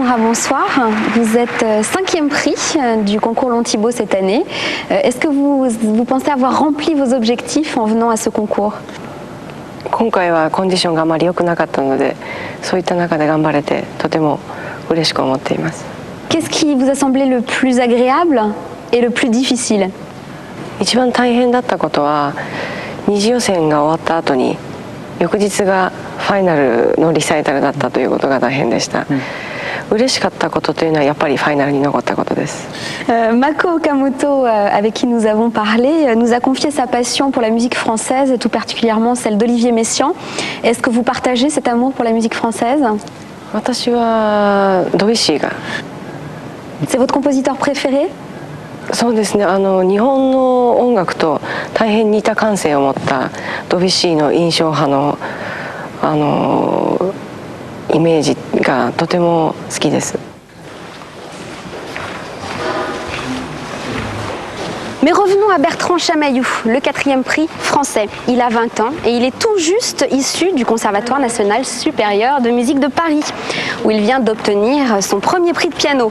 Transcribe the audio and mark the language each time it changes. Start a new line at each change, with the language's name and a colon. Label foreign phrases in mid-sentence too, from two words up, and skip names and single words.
French: bonsoir. Vous êtes 5e prix du concours Long Thibaut cette année. Est-ce que vous pensez avoir rempli vos objectifs en venant à ce concours?
Japanese: 今回はコンディションがあまり良くなかったので、そういった中で頑張れてとても嬉しく思っています。
French: Qu'est-ce qui vous a semblé le plus agréable et le plus difficile?
Japanese: 一番大変だったことは二次予選が終わった後に翌日がファイナルのリサイタルだったということが大変でした。嬉しかったことというのはやっぱりファイナルに残ったことです。
French: Mako Okamoto, avec qui nous avons parlé, nous a confié sa passion pour la musique française et tout particulièrement celle d'Olivier Messiaen. Est-ce que vous partagez cet amour pour la musique française?
Japanese: 私はドビュッシーが。
French: C'est votre compositeur préféré?
Japanese: そうですね。日本の音楽と大変似た感性を持ったドビュッシーの印象派のイメージがとても好きです。
French: Mais revenons à Bertrand Chamaillou, le 4e prix français. Il a 20 ans et il est tout juste issu du Conservatoire national supérieur de musique de Paris, où il vient d'obtenir son premier prix de piano.